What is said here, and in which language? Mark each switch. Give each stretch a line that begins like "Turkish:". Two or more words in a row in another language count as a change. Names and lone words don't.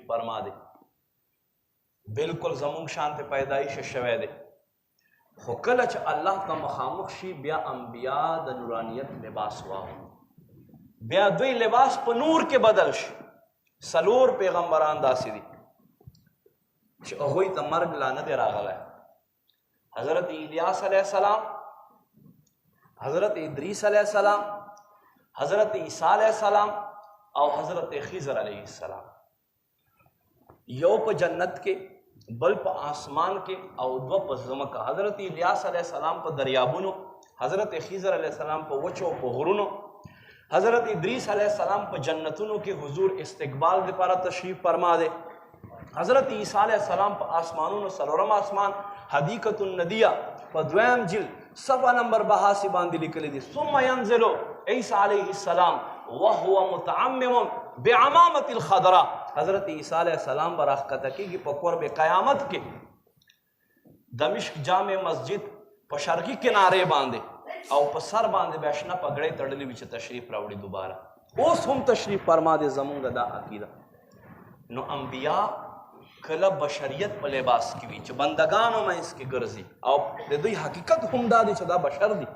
Pashto: فرما دی بالکل زمونږ شانته پیدایش شوی دی خو کله چې الله ته مخامخ شي بیا انبیا د نورانیت لباس واغوندي بیا دوی لباس په نور کې بدل شي 4 پیغمبران داسې دي چې هغوی ته مرګ لا نه دی راغلی حضرت الیاس
Arabic: علیہ السلام،
Pashto: حضرت ادریس
Arabic: علیہ السلام،
Pashto: حضرت عیسیٰ
Arabic: علیہ السلام
Pashto: او حضرت خضر
Arabic: علیہ السلام.
Pashto: یو په جنت کې، بل په آسمان کې او دو په ځمکه. حضرت الیاس
Arabic: علیہ السلام
Pashto: په دریابونو، حضرت خضر
Arabic: علیہ السلام
Pashto: په وچو په غرونو، حضرت ادریس
Arabic: علیہ السلام
Pashto: په جنتونو کې حضور استقبال لپاره تشریف فرما دے. حضرت عیسیٰ
Arabic: علیہ السلام
Pashto: په آسمانونو څلورم آسمان حدیقة الندیہ په دویم جلد صفحه نمبر 82 باندې لیکلی دي.
Arabic: ثم ينزل عیسی علیہ السلام وهو متعمم بعمامة الخضراء.
Pashto: حضرت عیسیٰ
Arabic: علیہ السلام
Pashto: براخکته کیږي په قرب قیامت کې دمشق جامع مسجد په شرقي کنارے باندې او په سر باندې بشنه پګړې تړلې وي چې تشریف راوړي دوباره. اوس هم تشریف فرما دې زمونږ دا عقیده. نو انبیاء کله بشریت په لباس کې وي چې بندگانو منځ کې ګرځي او د دوی حقیقت هم دا دی چې دا بشر دي.